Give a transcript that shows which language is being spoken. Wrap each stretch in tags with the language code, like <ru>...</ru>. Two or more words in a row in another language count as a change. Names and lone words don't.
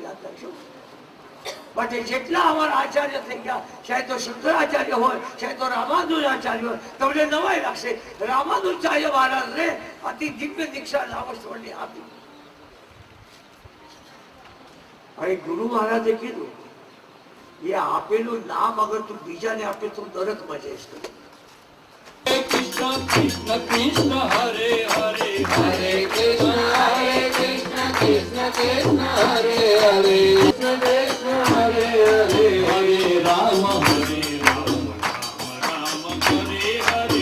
<gu>યાદ રાખજો માટે જેટલા અમારા આચાર્ય થઈ ગયા, ચાહે તો શંકરાચાર્ય હોય ચાહે તો રામાનુજાચાર્ય હોય, તમને નવાઈ લાગશે રામાનુજાચાર્ય મહારાજને અતિ દિવ્ય દીક્ષા નામસ્વરની આપી. હવે ગુરુ મહારાજે કીધું એ આપેલું નામ અગર તું બીજાને આપે તો નરકમાં જઈશ. Krishna Krishna Krishna Hare Hare Hare Krishna Krishna Krishna Hare Hare Krishna Krishna Hare Hare Hare Rama Hare Rama Rama Hare Hare</gu>